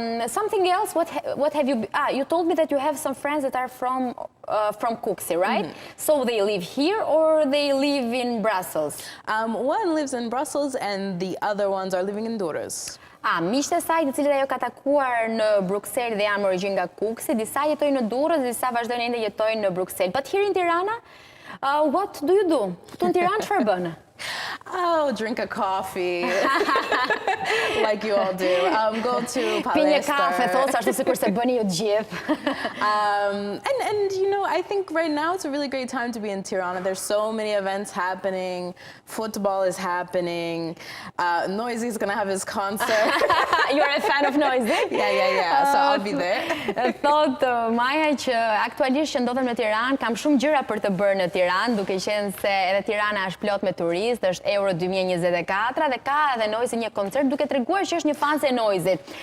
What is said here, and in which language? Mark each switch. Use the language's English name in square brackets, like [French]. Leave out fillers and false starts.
[English] Something else, what have you, you told me that you have some friends that are from Kukësin, right? So they live here or they live in Brussels? One lives in Brussels and the other ones are living in Durrës. [Albanian] Miqtë e saj të cilët ajo ka takuar në Bruksel dhe janë origjinë nga Kukësi, disa jetojnë në Durrës, disa vazhdojnë ende jetojnë në Bruksel. [English] But here in Tirana, what do you do? [Albanian] Këtu në Tiranë çfarë bën? [English] Oh, drink a coffee, like you all do. Go to palestra. [Albanian] Pi një kafe, thosë ashtu sikur se bëni ju të gjithë. [English] And you know, I think right now it's a really great time to be in Tirana. There's so many events happening. Football is happening. Noisy is going to have his concert. You're a fan of Noisy? Yeah. So I'll be there. [Albanian] Thot Maja që aktualisht që ndodhem në Tiranë, kam shumë gjëra për të bërë në Tiranë, duke qenë se edhe Tirana është plot me turistë, është Euro 2024 dhe ka edhe Noisy një koncert, duke treguar që është një fanse e Noisyt.